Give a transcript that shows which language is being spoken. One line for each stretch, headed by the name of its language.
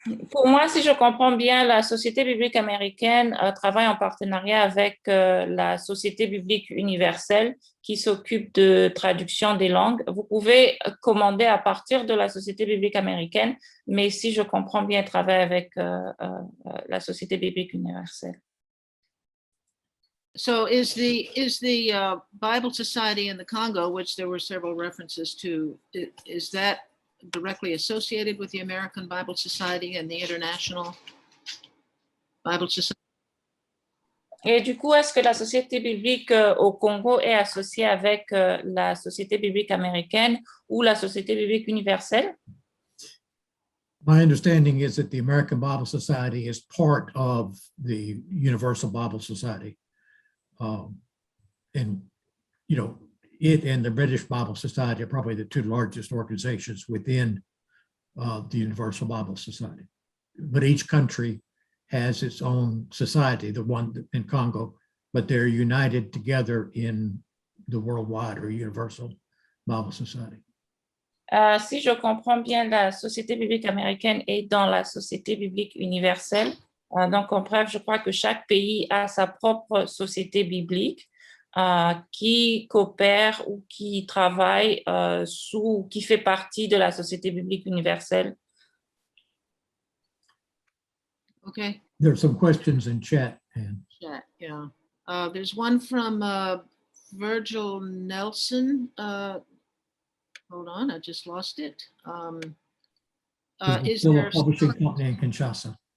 French: Pour moi, si je comprends bien, la Société biblique américaine travaille en partenariat avec la Société biblique universelle qui s'occupe de traduction des langues. Vous pouvez commander à partir de la Société biblique américaine, mais si je comprends bien, elle travaille avec la Société biblique universelle.
English: So is the Bible Society in the Congo, which there were several references to, is that directly associated with the American Bible Society and the International Bible Society?
French: Et du coup, est-ce que la Société biblique au Congo est associée avec la Société biblique américaine ou la Société biblique universelle?
English: My understanding is that the American Bible Society is part of the Universal Bible Society. And, you know, it and the British Bible Society are probably the two largest organizations within the Universal Bible Society. But each country has its own society, the one in Congo, but they're united together in the Worldwide or Universal Bible Society.
French: Si je comprends bien, la Société biblique américaine est dans la Société biblique universelle. Donc, en bref, je crois que chaque pays a sa propre société biblique qui coopère ou qui travaille qui fait partie de la Société biblique universelle.
English: Okay. There's some questions in chat. Chat, yeah. There's one from Virgil Nelson. Hold on, I just lost it. Is still there a publishing company in Kinshasa?